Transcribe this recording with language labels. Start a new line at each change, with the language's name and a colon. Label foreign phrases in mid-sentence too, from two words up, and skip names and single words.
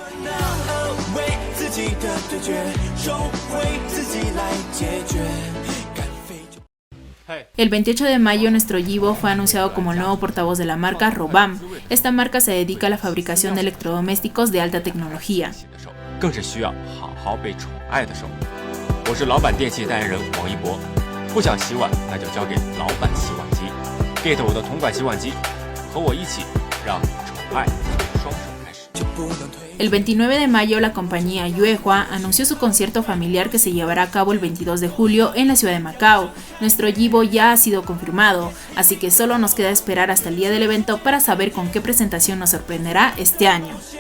Spanish: El 28 de mayo, nuestro Yibo fue anunciado como el nuevo portavoz de la marca Robam. Esta marca se dedica a la fabricación de electrodomésticos de alta tecnología.
Chinese: 更是需要好好被宠爱的手。我是老板电器代言人王一博，不想洗碗那就交给老板洗碗机 ，get 我的铜管洗碗机，和我一起让宠爱从双手开始。
Spanish: El 29 de mayo, la compañía Yuehua anunció su concierto familiar que se llevará a cabo el 22 de julio en la ciudad de Macao. Nuestro Yibo ya ha sido confirmado, así que solo nos queda esperar hasta el día del evento para saber con qué presentación nos sorprenderá este año.